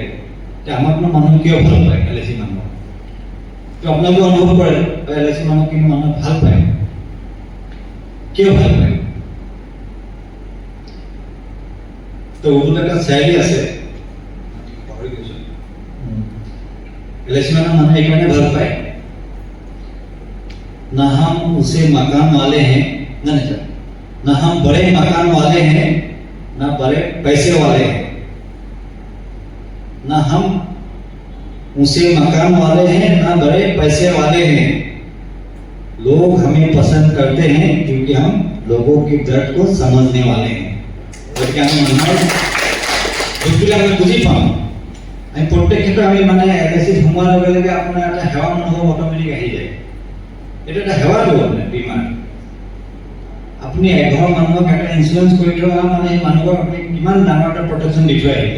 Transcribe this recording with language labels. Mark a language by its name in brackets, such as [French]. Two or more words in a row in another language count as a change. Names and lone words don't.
[Assamese] এতিয়া আমাকনো মানুহে কিয় ভাল পায়? LIC মানুহ আপোনালোকে অনুভৱ কৰে LIC মানুহ কিন্তু মানুহে ভাল পায়। কিয় ভাল পায়? তো উৰ্দুত এটা শায়ৰী আছে, LIC মানুহে এইকাৰণে ভাল পায়, [Hindi] ना हम उसे मकान वाले हैं ना हम बड़े मकान वाले हैं ना बड़े पैसे वाले हैं, ना हम उसे मकान वाले हैं ना बड़े पैसे वाले हैं, लोग हमें पसंद करते हैं क्योंकि हम लोगों के दर्द को समझने वाले हैं। [Assamese] গতিকে আমি মানুহৰ দুখবিলাক আমি বুজি পাওঁ। আমি প্ৰত্যেক ক্ষেত্ৰত আমি মানে LICত সোমোৱাৰ লগে লগে আপোনাৰ এটা সেৱা অনুভৱ অট'মেটিক আহি যায়। এইটো এটা সেৱা দিব মানে বীমাৰ। আপুনি এঘৰ মানুহক এটা ইঞ্চুৰেঞ্চ কৰি থোৱা মানে সেই মানুহক আপুনি কিমান ডাঙৰ এটা প্ৰটেকশ্যন দি থৈ আহিলে।